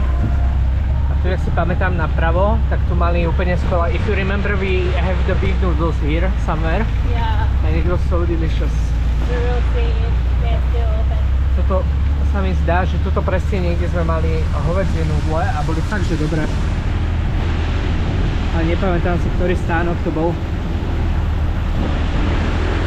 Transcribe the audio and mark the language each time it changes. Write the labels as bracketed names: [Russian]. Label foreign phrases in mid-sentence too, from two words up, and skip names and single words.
[Slovak] A tu, jak si pamätám napravo, tak tu mali úplne skvelé. [English] If you remember, we have the beef noodles here somewhere. Yeah. And it was so delicious. We will see if they're still open. [Slovak] Toto sa mi zdá, že tuto presne niekde sme mali hovädzie nudle a boli fakt, že dobré. Ale nepamätám si, ktorý stánok to bol.